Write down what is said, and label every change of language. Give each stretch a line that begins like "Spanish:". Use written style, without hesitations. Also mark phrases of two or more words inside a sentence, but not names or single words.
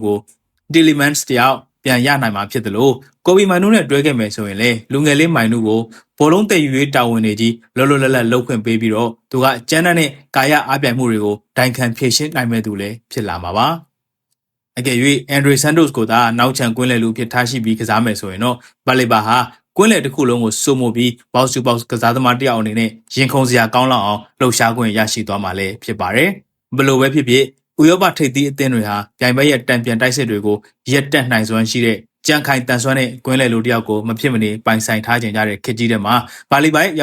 Burmese: ကိုTielemans တယောက်ပြန်ရနိုင်မှာဖြစ်တယ်လို့ကိုဘီမိုင်နူနဲ့တွဲခဲ့မယ်ဆိုရင်လေလူငယ်လေးမိုင်နူကိုဘောလုံးတည်ယူရေးတာဝန်တွေကြီးလောလောလတ်လတ်လှုပ်ခွင့်ပေးပြီးတော့သူကကျန်းတဲ့ကာယအားပြိုင်မှုတွေကိုဒိုင်ခံဖြည့်ရှင်းနိုင်မဲ့သူလည်းဖြစ်လာမှာပါ အကယ်၍ Andre Santos ကိုသာနောက်ချန်ကွင်းလယ်လူဖြစ်ထားရှိပြီးကစားမယ်ဆိုရင်တော့ဘာလီဘာဟာကွင်းလယ်တစ်ခုလုံးကိုစိုးမိုးပြီး
English: box to box
Burmese: ကစားသမားတစ်ယောက်အနေနဲ့ရင်ခုန်စရာကောင်း လောက်အောင်လှုပ်ရှားခွင့်ရရှိသွားမှာလည်းဖြစ်ပါတယ်ဘယ်လိုပဲဖြစ်ဖြစ်ဥရောပထိပ်သီးအသင်းတွေဟာပြိုင်ပွဲရဲ့တံပြန်တိုက်စစ်တွေကိုရက်တက်နိုင်စွမ်း ရှိတဲ့ကြံခိုင်တန်ဆွမ်းတဲ့ကွင်းလယ်လူတစ်ယောက်ကိုမဖြစ်မနေပိုင်ဆိုင်ထားကြတဲ့ခေတ်ကြီးထဲမှာဘာလီဘိုင်